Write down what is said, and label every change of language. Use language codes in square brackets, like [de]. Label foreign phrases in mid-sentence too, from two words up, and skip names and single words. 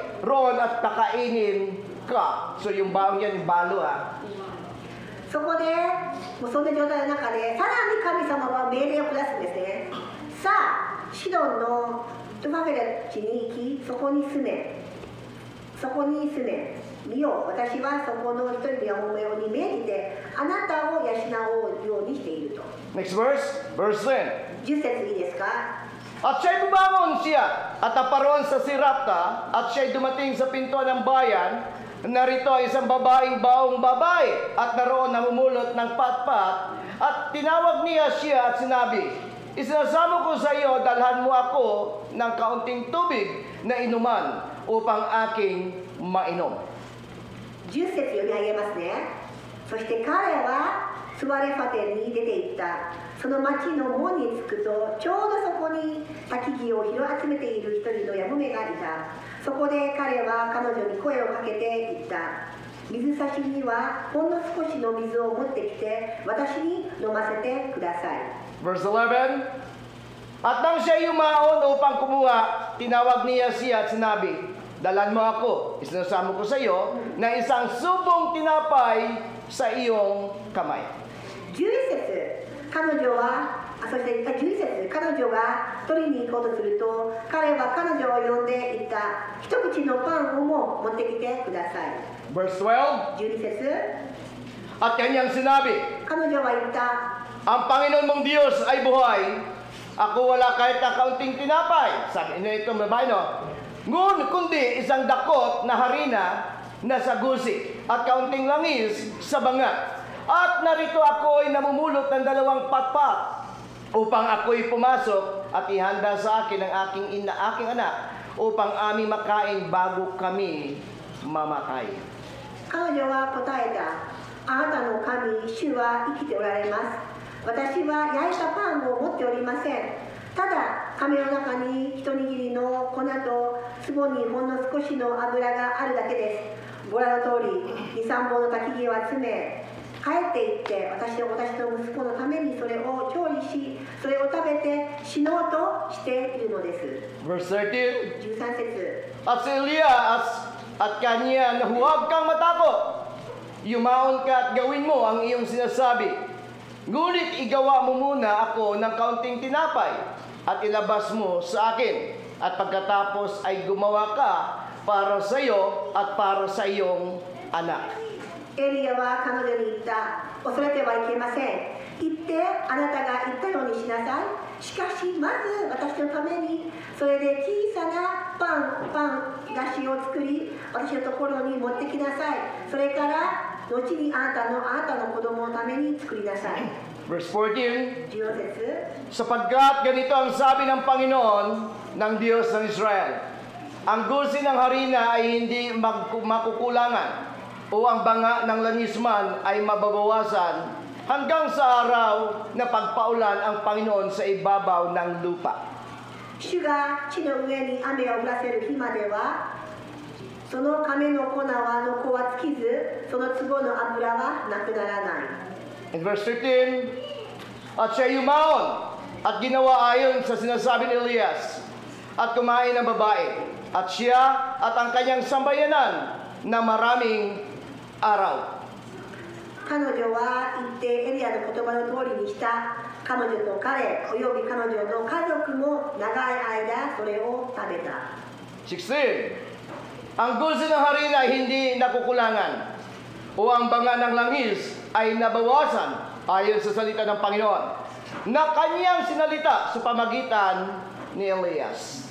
[tl] Roon at kakainin ka. So yung baong yan, yung balo ha. [ja] そこでもうそんな状態の中でさらに神様は命令を下すんですね。さあシドンのトゥバフェレ地に行きそこに住め見よ私はそこの一人のやもめをに命じてあなたを養おうようにしていると。 [en] Next verse, verse 10. [ja] 10 節いいですか。 [tl] At siya'y bumangon siya at naparoon sa Sirapta at siya'y dumating sa pintuan ng bayan. Narito ay isang babaeng baong babae at naroon namumulot ng patpat at tinawag niya siya at sinabi, isinasamo ko sa iyo, dalhan mo ako ng kaunting tubig na inuman upang aking mainom. [ja] 10 節読み上げますね。そして彼はスワレファテに出て行った。その町の門に着くとちょうどそこに焚き木を拾い集めている一人のやもめがいた。そこで彼は彼女に声をかけて言った。水差しにはほんの少しの水を持ってきて私に飲ませてください。 [en] Verse 11. [tl] At nang siya yumaon upang kumuha, tinawag niya siya at sinabi, dalan mo ako, isinasamo ko sa iyo, na isang subong tinapay sa iyong kamay. [ja] 11 節彼女はそして11節彼女が取りに行こうとすると彼は彼女を呼んで言った一口のパンをも持ってきてください。 [en] Verse 12. [ja] 12節 [tl] At kanyang sinabi, [ja] 彼女は言った。 [tl] ang Panginoon mong Diyos ay buhay, ako wala kahit na kaunting tinapay. Sabi na itong babae, no? Ngun, kundi isang dakot na harina na sa gusi at kaunting langis sa banga. At narito ako ay namumulot ng 2 patpat upang ako'y pumasok at ihanda sa akin ang aking anak upang aming makain bago kami mamatay. [ja] 彼女は答えた。あなたの神、主は生きておられます。私は焼いたパンを持っておりません。ただ、亀の中に一握りの粉と壺にほんの少しの油があるだけです。ご覧の通り、2、3本の焚き木を集め、帰って行って私の息子のためにそれを調理しそれを食べて死のうとしているのです。 [en] Verse 13. [ja] 13節 [tl] At si Elias at kanya na huwag kang matakot. Yumaon ka at gawin mo ang iyong sinasabi. Ngunit igawa mo muna ako ng kaunting tinapay at ilabas mo sa akin. At pagkatapos ay gumawa ka para sa iyo at para sa iyong anak. [ja] エリアは彼女に言った。恐れてはいけません。行ってあなたが言ったようにしなさい。しかしまず私のためにそれで小さなパン菓子を作り私のところに持ってきなさい。それから後にあなたの子供のために作りなさい。 [en] Verse 14. [ja] 14節 [tl] Sapagkat ganito ang sabi ng Panginoon ng Diyos ng Israel. Ang gusi ng harina ay hindi makukulangan o ang banga ng langis man ay mababawasan hanggang sa araw na pagpaulan ang Panginoon sa ibabaw ng lupa. [ja] 主が地の上に雨を降らせる日まではその亀の粉は尽きず、その壺の油はなくならない。 [en] In verse 15, [tl] at siya yumaon at ginawa ayon sa sinasabi ni Elias at kumain ng babae at siya at ang kanyang sambayanan na maraming araw. [ja] 彼女は言ってエリアの言葉の通りにした。彼女と彼および彼女の家族も長い間それを食べた。 [tl] 16. Ang gusto ng harina ay hindi nakukulangan o ang banga ng langis ay nabawasan ayon sa salita ng Panginoon na kanyang sinalita sa pamagitan ni Elias.